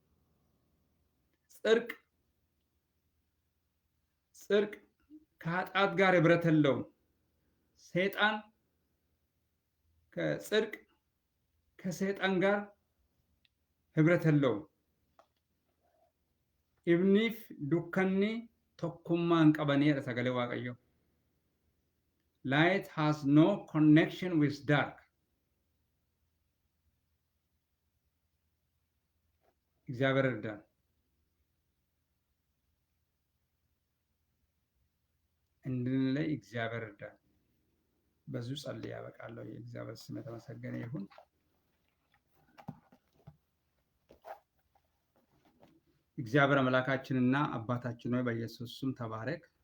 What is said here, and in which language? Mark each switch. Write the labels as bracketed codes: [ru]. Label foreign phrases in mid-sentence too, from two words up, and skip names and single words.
[am] ጽድቅ ከኃጢአት ጋር ህብረት የለውም። ሰይጣን ከጽድቅ ከሰይጣን ጋር ህብረት የለውም። [om] ifniif dukkanni tokkummaa hin qabanii jedha sagalee waaqayyo. [en] Light has no connection with dark. [am] እግዚአብሔር እርዳን። እንድንለይ እግዚአብሔር እርዳን። በዙ ጸልይ ያበቃለሁ። የእግዚአብሔር ስም የተመሰገነ ይሁን። እግዚአብሔር አምላካችንና አባታችን ሆይ በኢየሱስ ስም ተባረክ።